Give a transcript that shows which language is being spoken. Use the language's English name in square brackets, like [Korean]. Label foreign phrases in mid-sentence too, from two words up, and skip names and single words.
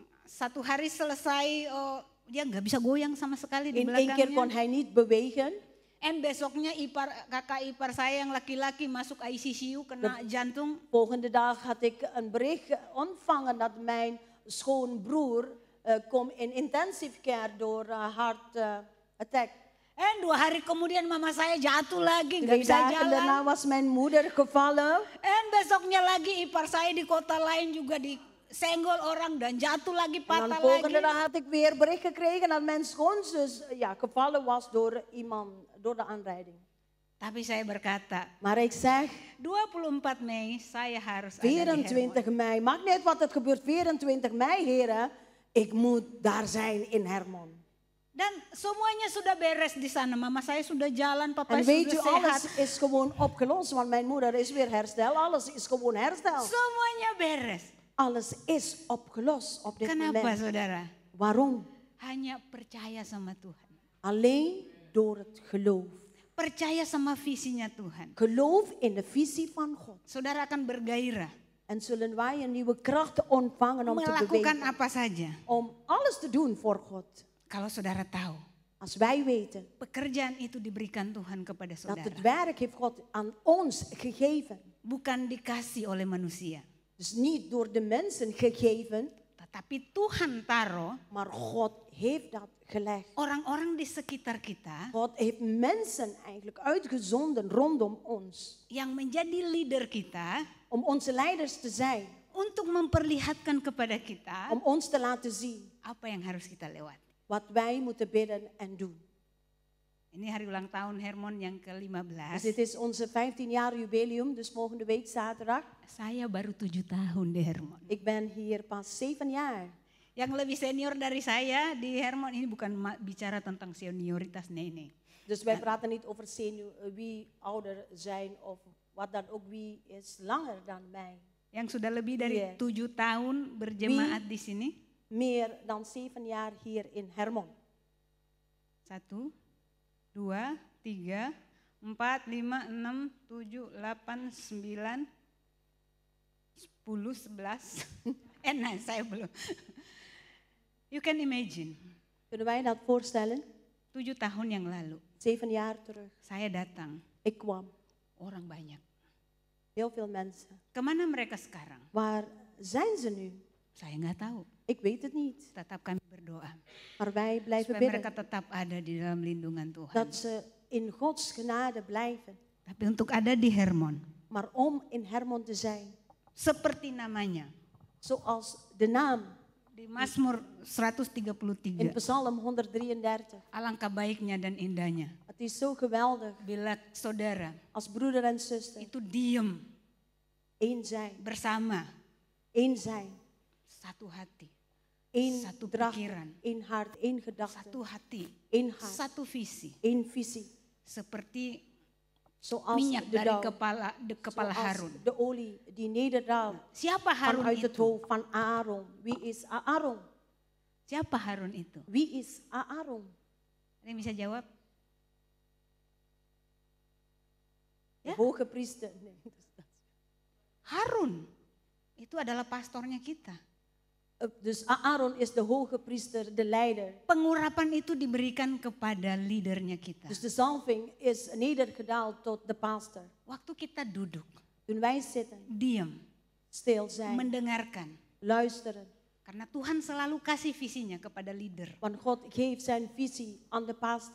[Indonesian] satu hari selesai, dia nggak bisa goyang sama sekali di [Dutch] In één keer kon [Indonesian] belakangnya. [Dutch] hij niet bewegen. [Indonesian] And besoknya kakak ipar saya yang laki-laki masuk ICU kena jantung. [Dutch] Volgende dag had ik een bericht ontvangen dat mijn schoonbroer kwam in [English] intensive care [Dutch] door [English] heart attack. [Indonesian] And 2 hari kemudian mama saya jatuh lagi, nggak [Dutch] 2 [Indonesian] bisa [Dutch] dagen daarna [Indonesian] jalan. [Dutch] was mijn moeder gevallen. [Indonesian] And besoknya lagi ipar saya di kota lain juga disenggol orang dan jatuh lagi, [Dutch] En [Indonesian] patah [Dutch] dan volgende [Indonesian] lagi. [Dutch] dag had ik weer bericht gekregen dat mijn schoonzus gevallen was door iemand, door de aanrijding. [Indonesian] Tapi saya berkata, [Dutch] Maar ik zeg, [Indonesian] 24 Mei saya harus ada di Hermon. [Dutch] 24 mei, maakt niet uit wat het gebeurt, 24 mei heren, ik moet daar zijn in Hermon. [Indonesian] Dan semuanya sudah beres di sana. Mama saya sudah jalan, papa [Dutch] En weet u, [Indonesian] sudah sehat. [Dutch] alles is gewoon opgelost, want mijn moeder is weer hersteld. Alles is gewoon hersteld. [Indonesian] Semuanya beres. [Dutch] Alles is opgelost op dit [Indonesian] Kenapa [Dutch] moment. [Indonesian] saudara? [Dutch] Waarom? [Indonesian] Hanya percaya sama Tuhan. [Dutch] Alleen door het geloof. [Indonesian] Percaya sama visinya Tuhan. [Dutch] Geloof in de visie van God. [Indonesian] Saudara akan bergairah. [Dutch] En zullen wij een nieuwe kracht ontvangen om te [Indonesian] Melakukan [Dutch] bewegen. [Indonesian] apa saja. [Dutch] Om alles te doen voor God. [Indonesian] Kalau saudara tahu. [Dutch] Als wij weten [Indonesian] Pekerjaan itu diberikan Tuhan kepada [Dutch] dat het [Indonesian] saudara. [Dutch] werk heeft God aan ons gegeven. [Indonesian] Bukan dikasih oleh manusia. [Dutch] Dus niet door de mensen gegeven, [Indonesian] Tetapi Tuhan taruh [Dutch] maar God heeft dat gelegd. [Indonesian] orang-orang di sekitar kita. [Dutch] God heeft mensen eigenlijk uitgezonden rondom ons. [Indonesian] Yang menjadi leader kita. [Dutch] Om onze leiders te zijn. [Indonesian] Untuk memperlihatkan kepada kita. [Dutch] Om ons te laten zien. [Indonesian] Apa yang harus kita lewati. [Dutch] Wat wij moeten bidden en doen. [Indonesian] Ini hari ulang tahun Hermon yang ke-15. [Dutch] Dus dit is onze 15 jaar jubileum, dus volgende week zaterdag. [Indonesian] Saya baru 7 tahun di Hermon. [Dutch] Ik ben hier pas 7 jaar. [Indonesian] Yang lebih senior dari saya di Hermon ini bukan bicara tentang senioritas nenek. [Dutch] Dus wij praten niet over senior, wie ouder zijn of wat dan ook, wie is langer dan mij. [Indonesian] Yang sudah lebih dari 7 tahun berjemaat di sini. [Dutch] Meer dan 7 jaar hier in Hermon. [Indonesian] 1, 2, 3, 4, 5, 6, 7, 8, 9, 10, 11. Nah, saya belum. [English] You can imagine. [Dutch] Kunnen wij dat voorstellen? [Indonesian] 7 tahun yang lalu. [Dutch] 7 jaar terug. [Indonesian] Saya datang. [Dutch] Ik kwam. [Indonesian] Orang banyak. [Dutch] Heel veel mensen. [Indonesian] Kemana mereka sekarang? [Dutch] Waar zijn ze nu? [Indonesian] Saya nggak tahu. [Dutch] Ik weet het niet. [Indonesian] Tetap kami berdoa. [Dutch] Maar wij blijven [Indonesian] Supaya [Dutch] bidden. [Indonesian] mereka tetap ada di dalam lindungan Tuhan. [Dutch] Dat ze in Gods genade blijven. [Indonesian] Tapi untuk ada di Hermon. [Dutch] Maar om in Hermon te zijn. [Indonesian] Seperti namanya. [Dutch] Zoals de naam. [Indonesian] Di Mazmur 133. [Dutch] In Psalm 133. [Indonesian] Alangkah baiknya dan indahnya. [Dutch] Het is zo geweldig. [Indonesian] Bila saudara. [Dutch] Als broeder en zuster. [Indonesian] Itu diem. [Dutch] Eén zijn. [Indonesian] Bersama. [Dutch] Eén zijn. [Indonesian] Satu hati. [Dutch] Eén [Indonesian] satu [Dutch] dracht, [Indonesian] pikiran. [Dutch] één hart, één gedachte. [Indonesian] Satu hati. [Dutch] Één hart. [Indonesian] Satu visi. [Dutch] Één visie. [Indonesian] Seperti [Dutch] Zoals [Indonesian] minyak [Dutch] de [Indonesian] dari [Dutch] dauw. [Indonesian] kepala [Dutch] Zoals [Indonesian] Harun. [Dutch] de olie die nederdaalt [Indonesian] Siapa Harun [Dutch] vanuit het [Indonesian] itu? [Dutch] hoofd van Aaron. Wie is Aaron? [Indonesian] Siapa Harun itu? [Dutch] Wie is Aaron? [Indonesian] Ada yang bisa jawab? [Dutch] De hoge priester. Nee. [Indonesian] Harun. Itu adalah pastornya kita. [Dutch] Dus Aaron is de hoge priester, de leider. [Indonesian] Pengurapan itu diberikan kepada leadernya kita. [Dutch] Dus de zalving is nedergedaald tot de pastor. [Indonesian] Waktu kita duduk, [Dutch] Toen wij zitten, [Indonesian] diam, [Dutch] stil zijn, [Indonesian] mendengarkan. [Dutch] luisteren. [Indonesian] Karena Tuhan selalu kasih visinya kepada leader. [Dutch] Want God geeft zijn visie aan de pastor.